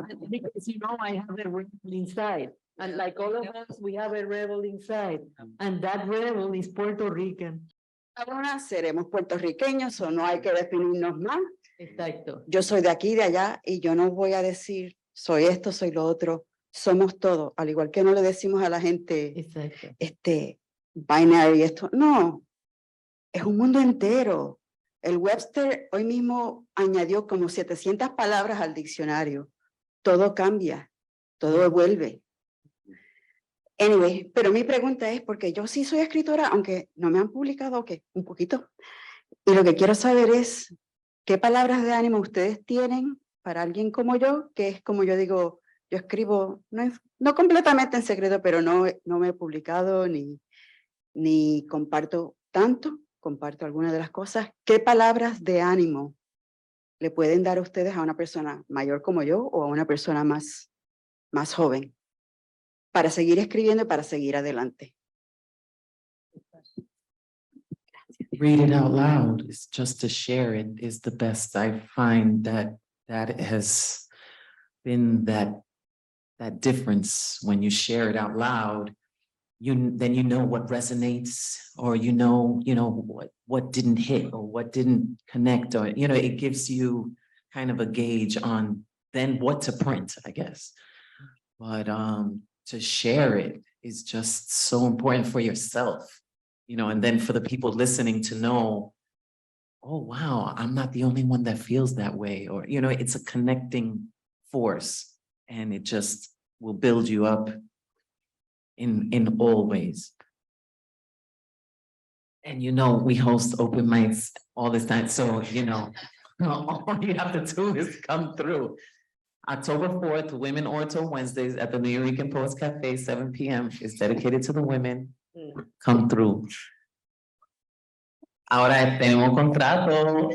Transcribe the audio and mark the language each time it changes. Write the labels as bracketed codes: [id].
[en] Because you know, I have a rebel inside, and like all of us, we have a rebel inside, and that rebel is Puerto Rican. [es] Ahora seremos puertorriqueños o no hay que definirnos más. Exacto. Yo soy de aquí, de allá, y yo no voy a decir soy esto, soy lo otro. Somos todo, al igual que no le decimos a la gente, Exacto. binary, esto. No, es un mundo entero. El Webster hoy mismo añadió como 700 palabras al diccionario. Todo cambia, todo vuelve. Anyway, pero mi pregunta es, porque yo sí soy escritora, aunque no me han publicado, un poquito. Y lo que quiero saber es, ¿qué palabras de ánimo ustedes tienen para alguien como yo? Que es como yo digo, yo escribo, no completamente en secreto, pero no me he publicado ni comparto tanto, comparto algunas de las cosas. ¿Qué palabras de ánimo le pueden dar ustedes a una persona mayor como yo o a una persona más joven? Para seguir escribiendo y para seguir adelante. [en] Read it out loud. It's just to share it is the best. I find that has been that difference when you share it out loud. Then you know what resonates, or you know what didn't hit or what didn't connect, or it gives you kind of a gauge on then what to print, I guess. But to share it is just so important for yourself, and then for the people listening to know, oh, wow, I'm not the only one that feels that way. Or, it's a connecting force, and it just will build you up in all ways. And, we host open mics all this time. So, all you have to do is come through. October 4th, Women Orto Wednesdays at the Puerto Rican Poets Cafe, 7 p.m. is dedicated to the women. Come through. [es] Ahora tenemos contrato.